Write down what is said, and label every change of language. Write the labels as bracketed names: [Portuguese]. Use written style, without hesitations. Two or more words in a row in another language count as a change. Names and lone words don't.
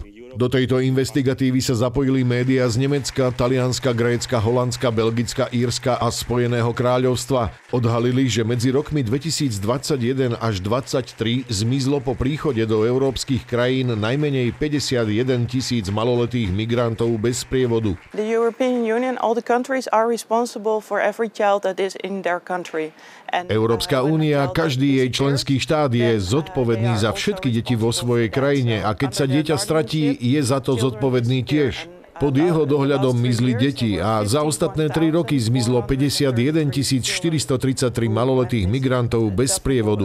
[Slovak] Do tejto investigatívy sa zapojili médiá z Nemecka, Talianska, Grécka, Holandska, Belgicka, Írska a Spojeného kráľovstva. Odhalili, že medzi rokmi 2021 až 2023 zmizlo po príchode do európskych krajín najmenej 51 000 maloletých migrantov bez sprievodu. [English] The European Union, all the countries are responsible for every child that is in their country. [Slovak] Európska únia, každý jej členský štát je zodpovedný za všetky deti vo svojej krajine a keď sa dieťa stratí, je za to zodpovedný tiež. Pod jeho dohľadom mizli deti a za ostatné 3 roky zmizlo 51 433 maloletých migrantov bez sprievodu.